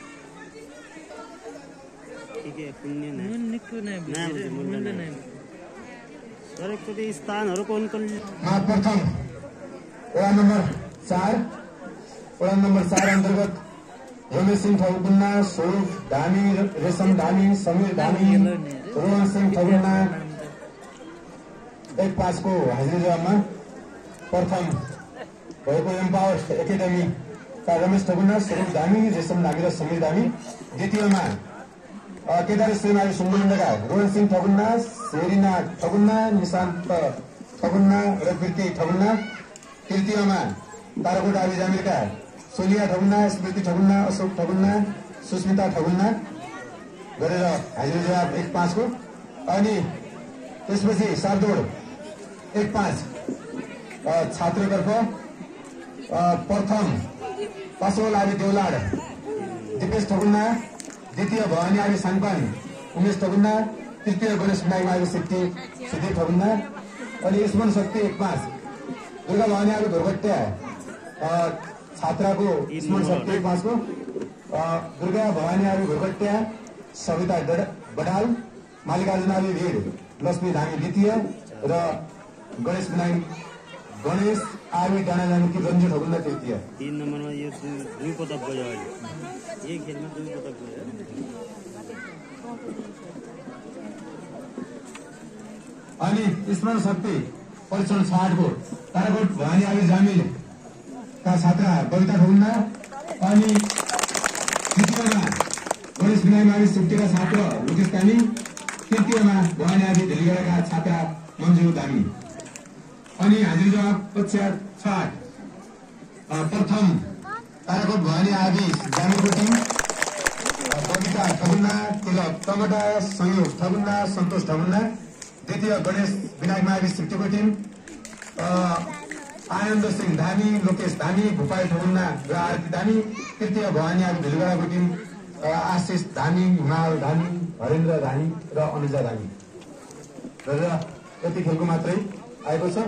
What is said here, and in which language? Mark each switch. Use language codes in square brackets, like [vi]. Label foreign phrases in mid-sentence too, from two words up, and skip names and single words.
[ne] प्रथम वडा नम्बर 4 अन्तर्गत रमेश सिंह ठगुन्ना, स्वरूप धामी, रेशम धामी, समीर धामी, रोहन सिंह ठगुन्ना 1-5 को हाजिरी जवाबमा प्रथम भएको एम्पावर एकाडेमी का रमेश ठगुन्ना, स्वरूप धामी, रेशम धामी र समीर धामी। द्वितीयमा केदार सेनारी सुम्बुलिण्डका रोहन सिंह ठगुन्ना, सेरिना ठगुन्ना, निशान्त ठगुन्ना र कृति ठगुन्ना। तृतीयमा ताराकोट आबी जामिरका सोनिया ठगुन्ना, स्मृति ठगुन्ना, अशोक ठगुन्ना, सुस्मिता ठगुन्ना गरेर हाजिरी जवाब 1-5 को। अनि त्यसपछि सारदौड 1-5 छात्रतर्फ प्रथम पासोल आबी देउलाड दिपेश ठगुन्ना, द्वितीय भवानी आबी साङपान उमेश ठगुन्ना, तृतीय गणेश विनायक आबी सिद्धि ठगुन्ना। अनि स्मरण शक्ति 1-5 दुर्गा भवानी आबी घोरगट्या छात्राको स्मरण शक्ति 1-5 को, दुर्गा भवानी आबी घोरगट्या, सविता बडाल, मालिकार्जुन आबी भिड, लक्ष्मी धामी द्वितीय र गणेश आबी डाँडा जामिकी रञ्जु ठगुन्ना तृतीय। 3 नम्बरमा यो 2 पदक गयो अहिले, एक खेलमा 2 पदक गयो। अनि स्मरण शक्ति परीक्षण 60 को ताराकोट भवानी आबी जामिल का छात्रा बबिता ठगुन्ना, अनि तृतीयमा गणेश विनायक आबी सिफ्टीका छात्र मुकेश धामी, तृतीयमा भवानी आबी धेलीगडाका छात्रा मन्जु धामी। अनि हाजिरी जवाब पश्चात 60 प्रथम ताराकोट भवानी आबी जामिलको टिम बबिता ठगुन्ना, तिलक टमटा, संयोग ठगुन्ना, सन्तोष ठगुन्ना। द्वितीय गणेश विनायक आबी सिफ्टीको टिम आनन्द सिंह धामी, लोकेश धामी, भूपाल ठगुन्ना र आरती धामी। तृतीय भवानी आबी भेलुगडाको टिम आशिष धामी, हिमाल धामी, हरेन्द्र धामी र अनुजा धामी र यति खेलको मात्रै आएको छ।